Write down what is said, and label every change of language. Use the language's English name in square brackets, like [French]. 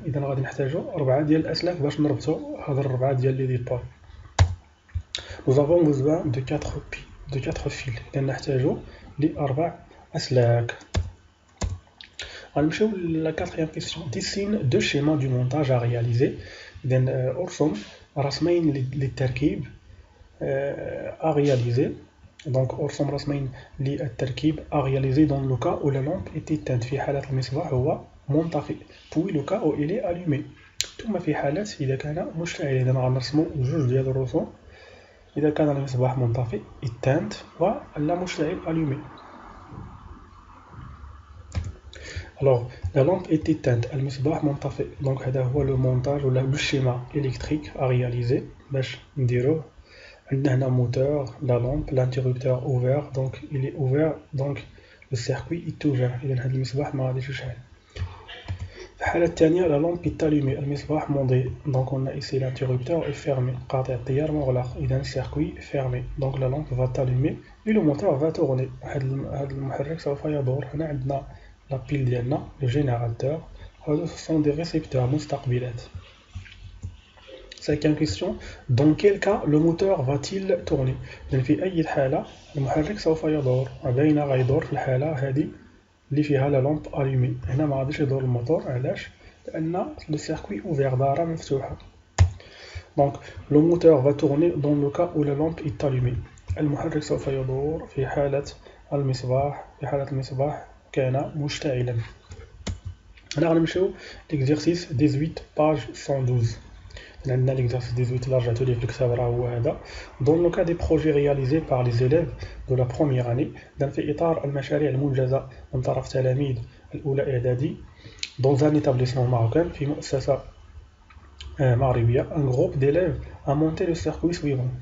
[Arabic] اذا غادي نحتاجو 4 ديال الاسلاك باش نربطو هاد 4 ديال لي ديبول. [French] Nous avons besoin de 4 fils. [Arabic] إذا نحتاجو ل4 أسلاك. غنمشيو لا 4e question. [French] Dessine 2 schémas du montage à réaliser. [Arabic] إذا أرسم رسمين للتركيب [French] à réaliser. Donc [Arabic] أرسم رسمين للتركيب [French] à réaliser dans le cas où la lampe est éteinte. [Arabic] في حالة المصباح هو منطفئ. [French] Puis le cas où il est allumé. [Arabic] ثم في حالة إذا كان مشتعل. إذا غنرسمو جوج ديال الرسوم. إذا كان المصباح منطفئ éteinte ولا مشتعل allumé. [French] Alors la lampe est éteinte, [Arabic] المصباح منطفئ. [French] Donc هذا هو le montage ولا le schéma électrique à réaliser [Arabic] باش نديروه. [French] عندنا هنا moteur, la lampe, l'interrupteur ouvert, donc il est ouvert, donc le circuit est ouvert. [Arabic] إذا هذا المصباح ما غاديش يشعل. في الحالة الثانية [French] la lampe est allumée, [Arabic] المصباح مضيء. [French] Donc on a ici l'interrupteur est fermé, [Arabic] قاطع التيار مغلق. [French] إذا circuit fermé, donc la lampe va t'allumer et le moteur va tourner. [Arabic] هذا المحرك سوف يدور. [French] هنا عندنا la pile ديالنا le générateur. هادو ce sont des récepteurs مستقبلات. 5e question. Dans quel cas le moteur va-t-il tourner? [Arabic] يعني في أي حالة المحرك سوف يدور. باينة غيدور في الحالة هذه اللي فيها [French] لا لامب الومي. [Arabic] هنا ما غاديش يدور الموتور. علاش؟ لأن [French] لو سيركوي اوفير [Arabic] دارة مفتوحة. [French] دونك لو موتور va tourner dans le cas où la lampe est allumée. [Arabic] المحرك سوف يدور في حالة المصباح كان مشتعلا. هنا غنمشيو ليكزيرسيس 18 باج 112. عندنا ليكزيرسيس 18 اللي رجعتو ليه في الكتاب راه هو هذا. [French] Dans le cas des projets réalisés par les élèves de la première année. [Arabic] في إطار المشاريع المنجزة من طرف تلاميذ الأولى إعدادي. [French] Dans un établissement marocain [Arabic] في مؤسسة مغربية. [French] Un groupe d'élèves a monté le circuit suivant.